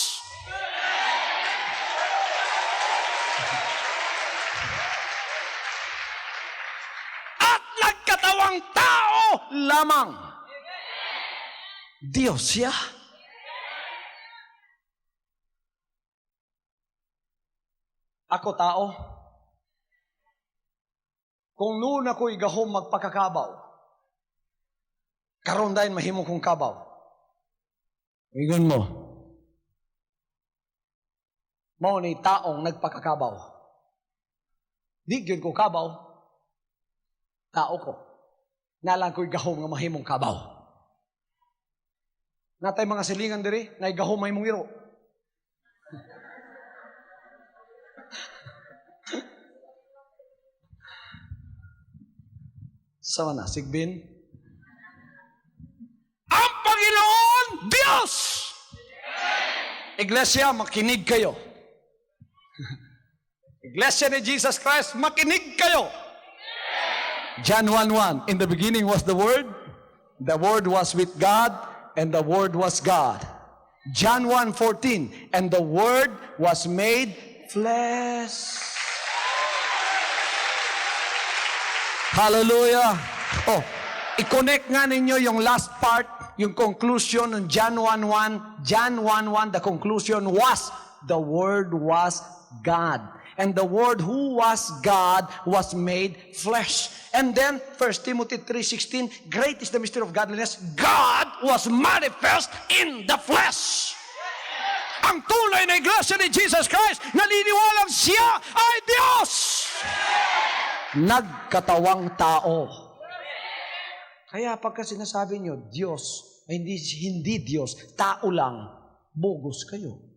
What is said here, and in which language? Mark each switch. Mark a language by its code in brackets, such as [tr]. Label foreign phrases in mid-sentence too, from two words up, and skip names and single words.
[tl] At nagkatawang tao lamang. [ceb] Diyos siya. Ako tao. Kung noon ako'y gahom magpakakabaw, karon dahil mahimo kong kabaw. Ingon mo. Mao ni taong nagpakakabaw. Di gyud ko kabaw. Tao ko. Nalang ko'y gahom nga mahimong kabaw. Natay mga silingan diri, na gahom mahimong iro. Sama na, Sigbin. [tl] Ang Panginoon, Diyos! Iglesia, makinig kayo. Iglesia ni Jesus Christ, makinig kayo. [en] John 1:1, in the beginning was the Word was with God, and the Word was God. John 1:14, and the Word was made flesh. Hallelujah. [tl] I-connect nga ninyo yung [en] last part, [tl] yung conclusion ng John 1:1. [en] John 1:1, the conclusion was, the Word was God. And the Word who was God was made flesh. And then, 1 Timothy 3:16, great is the mystery of godliness. God was manifest in the flesh. [tl] Ang tunay na iglesia ni Jesus Christ, naniniwalang siya ay Diyos. Nagkatawang tao. Kaya pagka sinasabi nyo, Diyos, ay hindi Diyos, tao lang, bogus kayo.